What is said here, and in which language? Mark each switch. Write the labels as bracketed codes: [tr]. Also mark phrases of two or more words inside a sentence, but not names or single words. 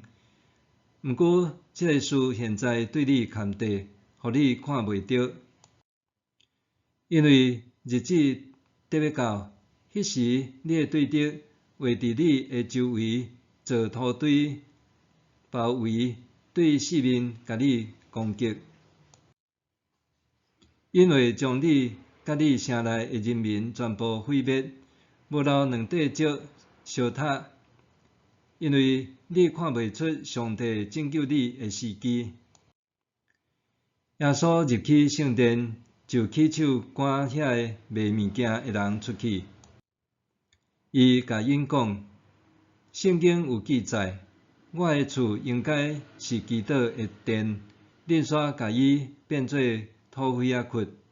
[nan] 毋过这个事现在对你牵地，互你看袂到，因为日子特别到，迄时你的对敌会伫你的周围做土堆包围，对四面甲你攻击，因为将你甲你城内的人民全部毁灭，无留2块石相塔，因为你看袂出上帝拯救你的时机。耶稣入去圣殿，就起手赶遐个卖物件的人出去。伊甲因讲：圣经有记载，我的厝应该是基督的殿，恁煞甲伊变做土匪仔窟。